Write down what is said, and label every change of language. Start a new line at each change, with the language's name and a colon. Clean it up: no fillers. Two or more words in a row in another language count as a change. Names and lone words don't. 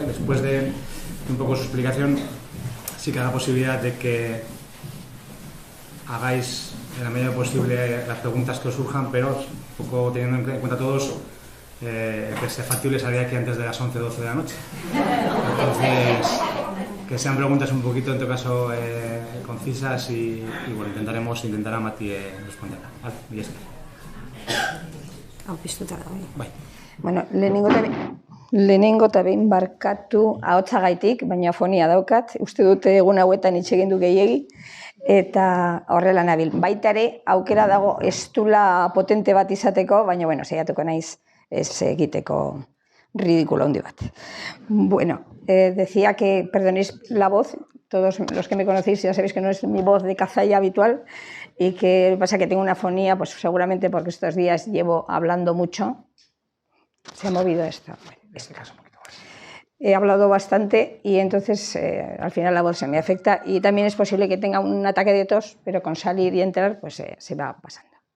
Spanish: Después de un poco su explicación, sí que da la posibilidad de que hagáis en la medida posible las preguntas que os surjan, pero un poco teniendo en cuenta todos que sea factible salir aquí antes de las 11 o 12 de la noche. Entonces, que sean preguntas un poquito, en todo caso, concisas y bueno, intentará Mati responderla. Vale, y es
Basque: bai. Bueno, lehenengo eta behin barkatu ahotsagaitik, baina fonia daukat, uste dute egun hauetan hitz egin du gehiegi, eta horrela nabil. Baita ere, aukera dago estula potente bat izateko, baina bueno, saiatuko naiz ez egiteko ridículo handi bat.
Spanish: Bueno, decía que perdonéis la voz, todos los que me conocéis ya sabéis que no es mi voz de cazalla habitual y que pasa que tengo una fonía, pues seguramente porque estos días llevo hablando mucho. Se ha movido esto. Bueno, este caso un poquito más. He hablado bastante y entonces al final la voz se me afecta y también es posible que tenga un ataque de tos, pero con salir y entrar pues se va pasando.